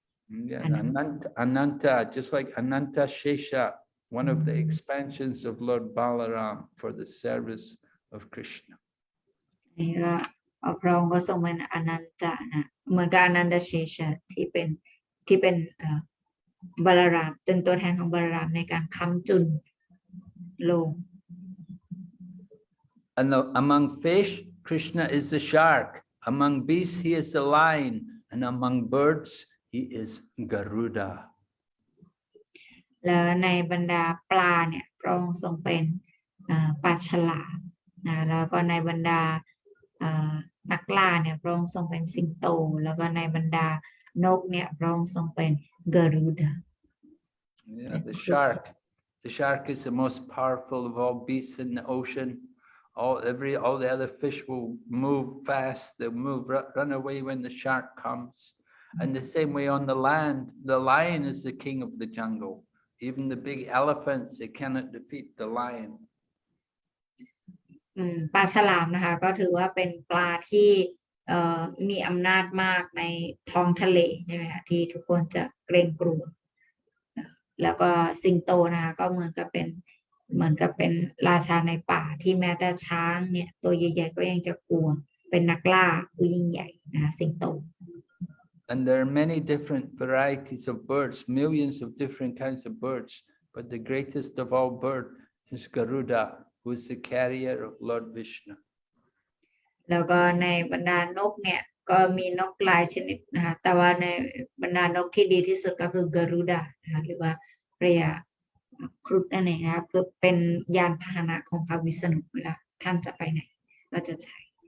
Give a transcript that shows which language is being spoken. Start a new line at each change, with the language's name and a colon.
English: Yeah, Ananta, just like Ananta Shesha, one of the expansions of Lord Balaram for the service of Krishna.
Thai: นี่ก็พระองค์ก็ทรงเป็นอนันตะนะเหมือนกับอนันตเชชะที่เป็นบาลารามเป็นตัวแทนของบาลารามในการค้ำจุนโลก
English: And among fish, Krishna is the shark. Among beasts, he is the lion. And among birds, he is Garuda.
Thai: แล้วในบรรดาปลาเนี่ยพระองค์ทรงเป็นปลาฉลามนะแล้วก็ในบรรดานักล่าเนี่ยพระองค์ทรงเป็นสิงโตแล้วก็ในบรรดานกเนี่ยพระองค์ทรงเป็นกรุดา
English: Yeah, the shark is the most powerful of all beasts in the ocean. All the other fish will move fast. They'll run away when the shark comes. And the same way on the land, the lion is the king of the jungle. Even the big elephants, they cannot defeat the lion.
Thai: ปลาฉลามนะคะก็ถือว่าเป็นปลาที่มีอำนาจมากในท้องทะเลใช่ไหมคะที่ทุกคนจะเกรงกลัวแล้วก็สิงโตนะคะก็เหมือนกับเป็นราชาในป่าที่แม้แต่ช้างเนี่ยตัวใหญ่ๆก็ยังจะกลัวเป็นนักล่าผู้ยิ่งใหญ่นะคะสิงโต
English: And there are many different varieties of birds, millions of different kinds of birds, but the greatest of all birds is Garuda, who is the carrier of Lord Vishnu.
Thai: แล้วก็ในบรรดานกเนี่ยก็มีนกหลายชนิดนะคะแต่ว่าในบรรดานกที่ดีที่สุดก็คือกรุดานะคะหรือว่าพระยาครุฑนั่นเองนะคะคือเป็นยานพาหนะของพระวิษณุเวลาท่านจะไปไหนก็จะใช้